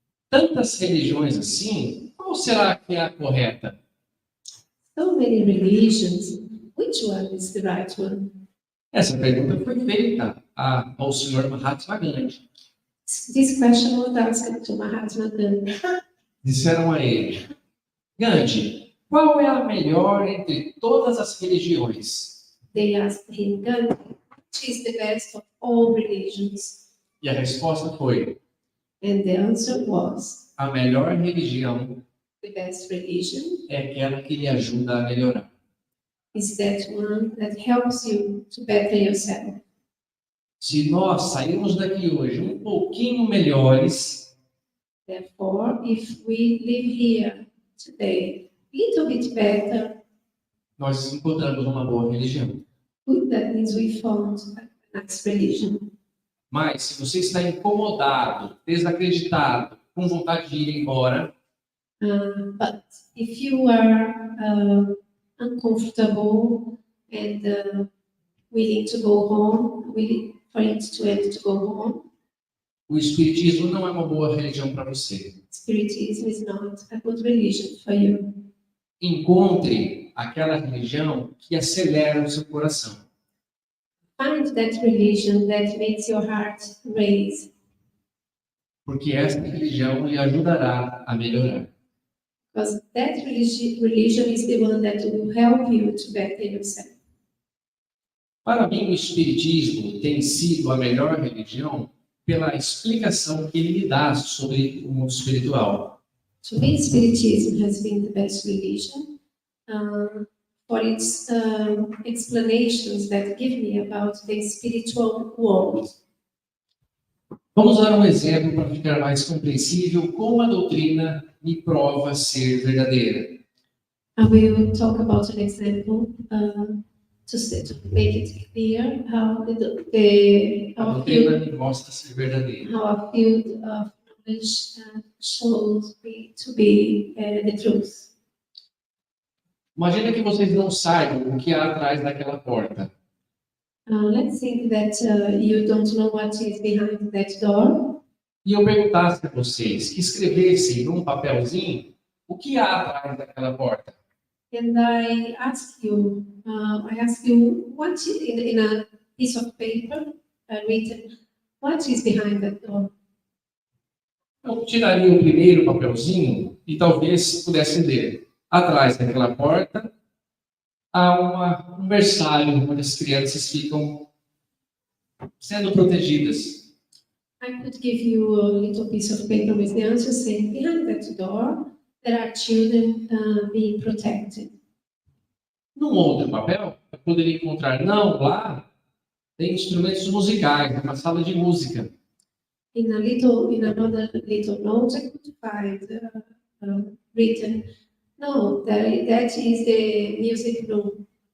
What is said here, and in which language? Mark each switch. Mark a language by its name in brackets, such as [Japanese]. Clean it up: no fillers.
[Portuguese] Tantas religiões assim, qual será que é a correta? [English] So many religions, which one is the right one? [Portuguese] Essa pergunta foi feita ao senhor Mahatma Gandhi. [English] This question was asked to Mahatma Gandhi. [Portuguese] Disseram a ele: Gandhi, qual é a melhor entre todas as religiões? [English] They asked him, Gandhi, which is the best of all religions? [Portuguese] E a resposta foi: [English] And the answer was, [Portuguese] a melhor religião [English] the best religion [Portuguese] é aquela que lhe ajuda a melhorar. [English] is that one that helps you to better yourself. [Portuguese] Se nós sairmos daqui hoje um pouquinho melhores, [English] Therefore, if we live here today a little bit better, [Portuguese] nós encontramos uma boa religião. [English] that means we found a nice religion. [Portuguese] Mas se você está incomodado, desacreditado, com vontade de ir embora, [English] But if you are uncomfortable and willing to go home, willing for it to go home, [Portuguese] o Espiritismo não é uma boa religião para você. [English] Spiritism is not a good religion for you. [Portuguese] Encontre aquela religião que acelera o seu coração. [English] Find that religion that makes your heart raise, [Portuguese] Porque essa religião lhe ajudará a melhorar. [English] because that religion is the one that will help you to better yourself. [Portuguese] Para mim, o Espiritismo tem sido a melhor religião pela explicação que ele me dá sobre o mundo espiritual. [English] To me, Spiritism has been the best religion for its explanations that give me about the spiritual world. [Portuguese] Vamos dar um exemplo para ficar mais compreensível como a doutrina me prova ser verdadeira. [English] I will talk about an example to make it clear how [Portuguese] A [English] our [Portuguese] doutrina me mostra ser verdadeira. [English] field of knowledge shows me to be the truth. [Portuguese] Imagina que vocês não saibam o que há atrás daquela porta. [English] Let's think that you don't know what is behind that door. [Portuguese] E eu perguntasse a vocês que escrevessem num papelzinho o que há atrás daquela porta. [English] And I ask you what is in a piece of paper written, what is behind that door? [Portuguese] Eu tiraria o primeiro papelzinho e talvez pudesse ler. Atrás daquela porta há um berçário onde as crianças ficam sendo protegidas. [English] I could give you a little piece of paper with the answer saying, behind that door, there are children being protected. [Portuguese] Num outro papel, eu poderia encontrar, não, lá tem instrumentos musicais, uma sala de música. [English] In another little note, I could find written, no, that is the music room.